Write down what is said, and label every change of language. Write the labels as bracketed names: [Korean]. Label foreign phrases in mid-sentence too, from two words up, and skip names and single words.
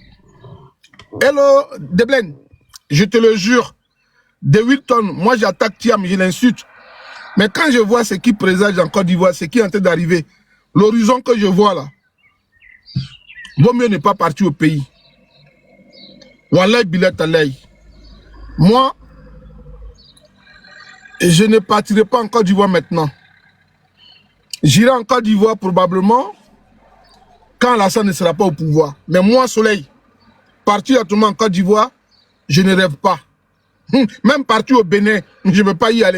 [French] Hello, Deblen, je te le jure, de Wilton, moi j'attaque Thiam, je l'insulte. Mais quand je vois ce qui présage en Côte d'Ivoire, ce qui est en train d'arriver, l'horizon que je vois là, vaut mieux ne pas partir au pays. [Arabic] والله بلات علي. [French] Moi, Et je ne partirai pas en Côte d'Ivoire maintenant. J'irai en Côte d'Ivoire probablement quand Alassane ne sera pas au pouvoir. Mais moi, Soleil, partir actuellement en Côte d'Ivoire, je ne rêve pas. Même partir au Bénin, je ne peux pas y aller.